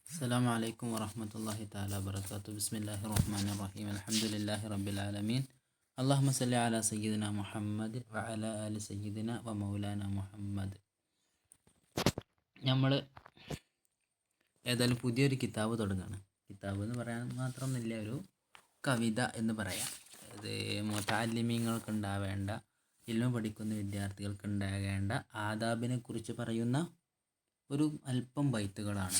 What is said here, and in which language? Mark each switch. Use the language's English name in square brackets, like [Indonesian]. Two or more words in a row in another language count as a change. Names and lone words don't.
[Arabic] السلام عليكم ورحمة الله تعالى وبركاته. بسم الله الرحمن الرحيم. الحمد لله رب العالمين. اللهم صل على سيدنا محمد وعلى آل سيدنا ومولانا മുഹമ്മദ്. [Malayalam] നമ്മൾ ഏതായാലും പുതിയൊരു കിതാബ് തുടങ്ങുകയാണ്. കിതാബ് എന്ന് പറയാൻ മാത്രമൊന്നുമില്ല, ഒരു കവിത എന്ന് പറയാം. അത് മുതഅല്ലിമീങ്ങൾക്ക് ഉണ്ടാവേണ്ട, ഇൽമ പഠിക്കുന്ന വിദ്യാർത്ഥികൾക്ക് ഉണ്ടാകേണ്ട ആദാബിനെ കുറിച്ച് പറയുന്ന ഒരു അല്പം ബൈത്തുകളാണ്.